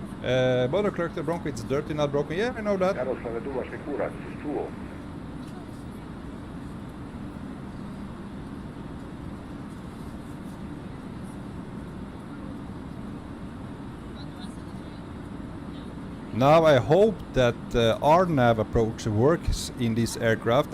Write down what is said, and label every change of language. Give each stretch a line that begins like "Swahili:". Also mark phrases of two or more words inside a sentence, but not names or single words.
English: Motor clerk, the Bronco, it's dirty, not broken. Yeah, I know that.
Serbian: Jaroslav, dumaš mi kurac, si čuo?
English: Now I hope that our nav approach works in this aircraft.